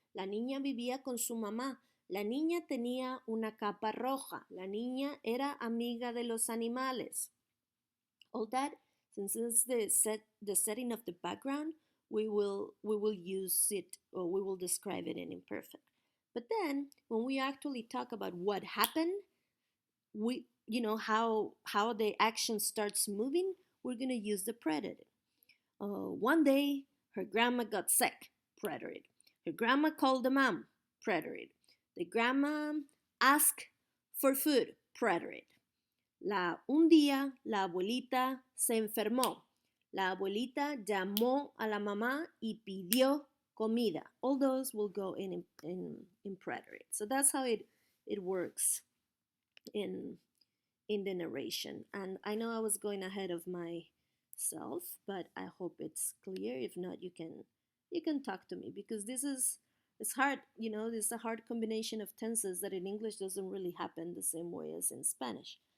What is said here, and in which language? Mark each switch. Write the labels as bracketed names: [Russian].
[Spanish] La niña vivía con su mamá. La niña tenía una capa roja. La niña era amiga de los animales. [English] All that, since it's the setting of the background, we will use it, or we will describe it in imperfect. But then when we actually talk about what happened, we how the action starts moving, we're going to use the preterite. One day her grandma got sick, preterite. Her grandma called the mom, preterite. The grandma asked for food, preterite. [Spanish] Un día la abuelita se enfermó. La abuelita llamó a la mamá y pidió comida. [English] All those will go in preterite. So that's how it works in the narration. And I know I was going ahead of myself, but I hope it's clear. If not, you can talk to me, because it's hard, this is a hard combination of tenses that in English doesn't really happen the same way as in Spanish.